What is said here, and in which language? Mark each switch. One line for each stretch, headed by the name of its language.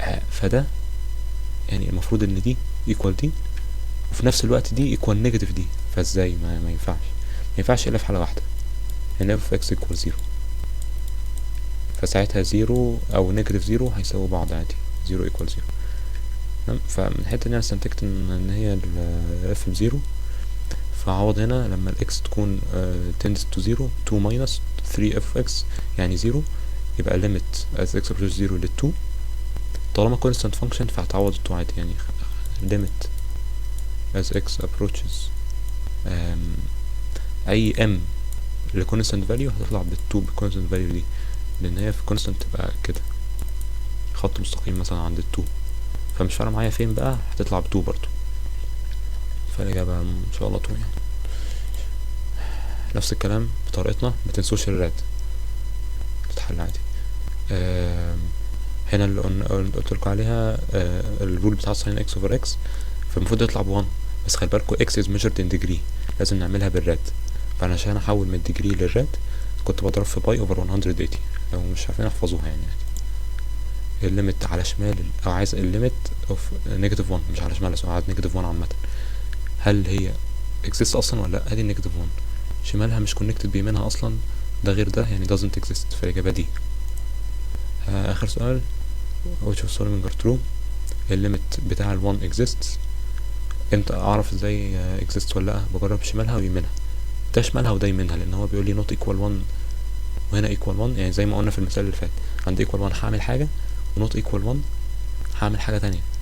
Arabic: فده يعني المفروض ان دي equal دي وفي نفس الوقت دي equal نيجاتيف دي. فازاي؟ ما ينفعش الا في حالة واحدة، ان f of x equal 0. فساعتها 0 او نيجاتيف 0 هيساوي بعض عادي، 0 equal 0. تمام. فمن الحتة دي انا استنتجت ان هي ال f ب0. فعوض هنا لما ال x تكون tends to 0 2 minus 3 f of x يعني 0، يبقى
English: limit as x approaches 0
Arabic: لل 2. طالما constant function فهتعوض 2 عادي يعني
English: limit as x approaches
Arabic: اي m ل constant value هتطلع بال 2 ب constant value دي، لان هي في constant تبقى كده خط مستقيم مثلا عند ال 2، فمش فارقة معايا فين بقى هتطلع ب 2 برضو. فالإجابة إن شاء الله 2 يعني. نفس الكلام بطريقتنا، متنسوش الراد تتحل عادي. هنا اللي قلتلكوا عليها الرول بتاع sin x over x، فالمفروض يطلع ب1، بس خلي بالكوا
English: x is measured in degree،
Arabic: لازم نعملها بالراد. فأنا عشان أحول من الديجري للراد كنت بضرب في باي over 180. لو مش عارفين احفظوها يعني. الليميت على شمال او عايز الليميت اوف نيجاتيف 1 مش على شمال، عايز نيجاتيف 1 عامة، هل هي exist اصلا ولا لا؟ ادي نيجاتيف 1 شمالها مش connected بيمينها اصلا، ده غير ده يعني
English: doesn't exist.
Arabic: فالاجابة دي. اخر سؤال
English: which of following are true.
Arabic: الليميت بتاع ال 1 exists. امتى اعرف ازاي exist ولا لا؟ بجرب شمالها ويمينها، ده شمالها وده يمينها، لان هو بيقول لي not equal 1 وهنا equal 1. يعني زي ما قلنا في المثال اللي فات، عند equal 1 هعمل حاجة ونوت equal 1 هعمل حاجة تانية.